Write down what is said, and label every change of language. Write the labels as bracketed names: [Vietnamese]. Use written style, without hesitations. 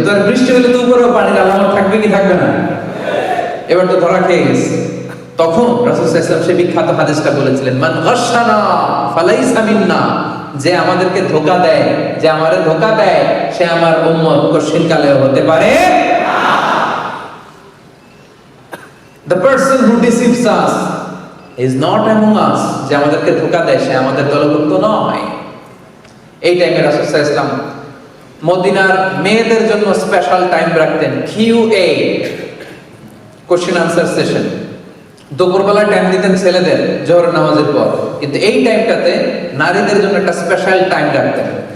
[Bangla] তোর বৃষ্টি হলে তো উপরেও পানির আলামত থাকবে কি থাকবে না? এবার তো ধরা খেয়ে গেছে। তখন রাসূল সাল্লাল্লাহু আলাইহি ওয়াসাল্লাম সেই বিখ্যাত হাদিসটা বলেছিলেন, [Arabic] মান গাশশানা ফালাইসা মিন্না, [Bangla] যে আমাদেরকে ধোঁকা দেয়, যে আমারে ধোঁকা দেয়, সে আমার উম্মত কশিন কালেও হতে পারে না। [English] The person who deceives us is not among us, [Bangla] যে আমাদেরকে ধোঁকা দেয় সে আমাদের দলভুক্ত নয়। এই টাইমে রাসূল সাল্লাল্লাহু আলাইহি ওয়াসাল্লাম মদিনার মেয়েদের জন্য স্পেশাল টাইম রাখতেন, QA, কোশ্চেন আনসার সেশন। দুপুরবেলা টাইম দিতেন ছেলেদের জোহরের নামাজের পর, কিন্তু এই টাইমটাতে নারীদের জন্য একটা স্পেশাল টাইম রাখতেন।